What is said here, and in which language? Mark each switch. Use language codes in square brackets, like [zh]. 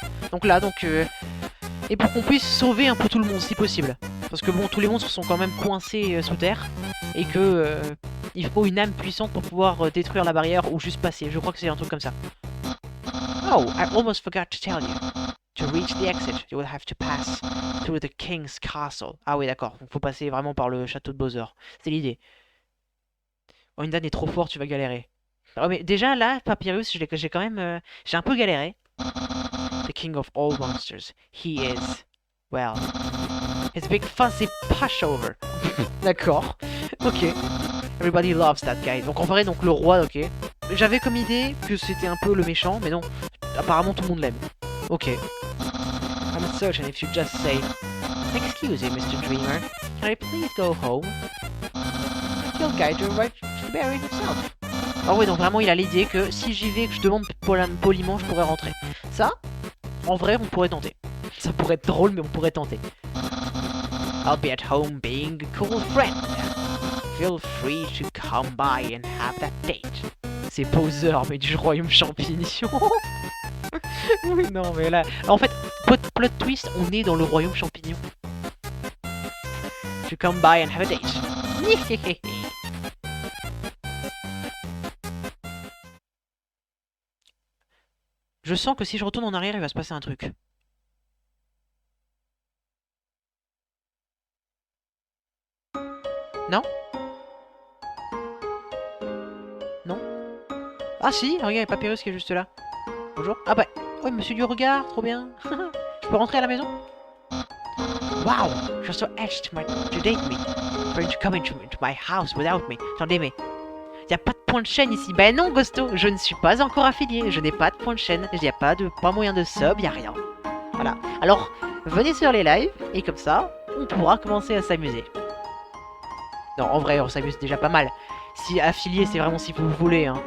[fr] Donc là, et pour qu'on puisse sauver un peu tout le monde si possible. Parce que bon, tous les monstres sont quand même coincés sous terre. Et que il faut une âme puissante pour pouvoir détruire la barrière ou juste passer. Je crois que c'est un truc comme ça. [en] Oh, I almost forgot to tell you. To reach the exit, you will have to pass through the King's Castle. [fr] Ah oui, d'accord. Donc faut passer vraiment par le château de Bowser. C'est l'idée. Oh, Undyne est trop fort, tu vas galérer. Oh, mais déjà là, Papyrus, j'ai quand même... j'ai un peu galéré. [en] The king of all monsters. He is... well... his big fuzzy pushover. [fr] D'accord. [en] Ok. Everybody loves that guy. [fr] Donc en vrai, donc le roi, ok. J'avais comme idée que c'était un peu le méchant, mais non. Apparemment tout le monde l'aime. Ok. [en] I'm certain if you just say, excuse me, Mr. Dreamer, can I please go home? He'll guide you right to the barrier himself. [fr] Ah ouais, donc vraiment il a l'idée que si j'y vais, que je demande poliment, je pourrais rentrer. Ça, en vrai, on pourrait tenter. Ça pourrait être drôle, mais on pourrait tenter. [en] I'll be at home being a cool friend. Feel free to come by and have that date. [fr] C'est Bowser, mais du royaume champignon. Oui, non, mais là... En fait, plot twist, on est dans le royaume champignon. [en] To come by and have a date. [fr] Je sens que si je retourne en arrière, il va se passer un truc. Non? Non? Ah si, regarde, il y a Papyrus qui est juste là. Bonjour. Ah bah, oh, monsieur du regard, trop bien. Je peux rentrer à la maison? [en] Wow, you're so etched to date me. For you to come into my house without me. [fr] Attendez, mais... y a pas de point de chaîne ici. Ben non, Ghosto, je ne suis pas encore affilié. Je n'ai pas de point de chaîne. Il n'y a pas moyen de sub, y a rien. Voilà. Alors, venez sur les lives, et comme ça, on pourra commencer à s'amuser. Non, en vrai, on s'amuse déjà pas mal. Si affilié, c'est vraiment si vous voulez. Hein.